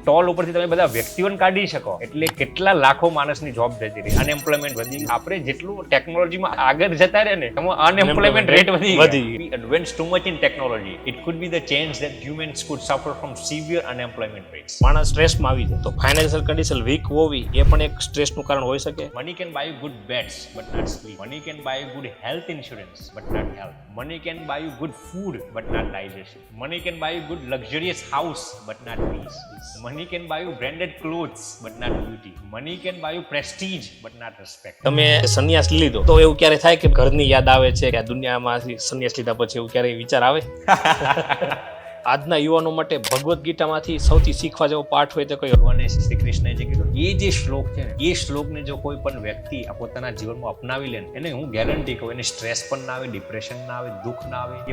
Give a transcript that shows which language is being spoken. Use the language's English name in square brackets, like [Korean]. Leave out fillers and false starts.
[Gujarati] Toll ઉપરથી તમે બધા વ્યક્તિઓને કાઢી શકો એટલે કેટલા લાખો માણસની જોબ જતી રહી, અનએમ્પ્લોયમેન્ટ વધી. આપણે જેટલું ટેકનોલોજીમાં આગળ જતા રહે ને અનએમ્પ્લોયમેન્ટ રેટ વધી. [English] Advance too much in technology. It could be the change that humans could suffer from severe unemployment rates. [Gujarati] માણસ સ્ટ્રેસમાં આવી જાય તો ફાઇનાન્શિયલ કન્ડિશન વીક હોવી એ પણ એક સ્ટ્રેસનું કારણ હોઈ શકે. [English] Money can buy you good beds, but not sleep. Money can buy you good health insurance, but not health. Money can buy you good food, but not digestion. Money can buy you good luxurious house, but not peace. Money can buy you branded clothes, but not beauty. Money can buy you prestige, but not respect. [Gujarati] તમે સંન્યાસ લીધો તો એવું ક્યારે થાય કે ઘરની યાદ આવે છે કે આ દુનિયામાંથી સંન્યાસ લીધા પછી એવું ક્યારે વિચાર આવે? આજના યુવાનો માટે ભગવદ્ ગીતામાંથી સૌથી શીખવા જેવો પાઠ હોય તો કયો? ભગવાને શ્રી કૃષ્ણએ જે કીધું એ જે શ્લોક છે ને એ શ્લોકને જો કોઈ પણ વ્યક્તિ પોતાના જીવનમાં અપનાવી લે એને હું ગેરંટી કહું એને સ્ટ્રેસ પણ ના આવે, ડિપ્રેશન ના આવે, દુઃખ ના આવે.